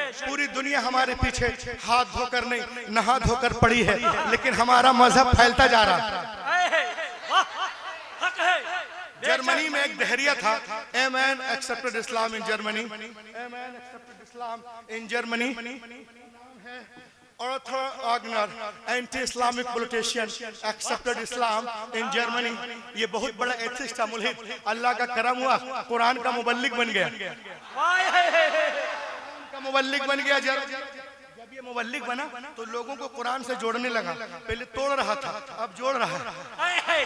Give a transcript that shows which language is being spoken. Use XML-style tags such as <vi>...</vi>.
<hi>पूरी दुनिया हमारे पीछे हाथ धोकर नहीं नहा धोकर पड़ी है, लेकिन हमारा मजहब फैलता जा रहा है। जर्मनी में एक दहरिया था,</hi> <en>A man accepted Islam in Germany, a man accepted Islam in Germany. Arthur Wagner, anti-Islamic politician, accepted Islam in Germany.</en> <hi>ये बहुत बड़ा एथिस्ट था, मुल्हिद। अल्लाह का करम हुआ, कुरान का मुबल्लिग बन गया। जब ये मुबल्लिग बना तो लोगों को कुरान से जोड़ने लगा। पहले तोड़ रहा था, अब जोड़ रहा है।</hi>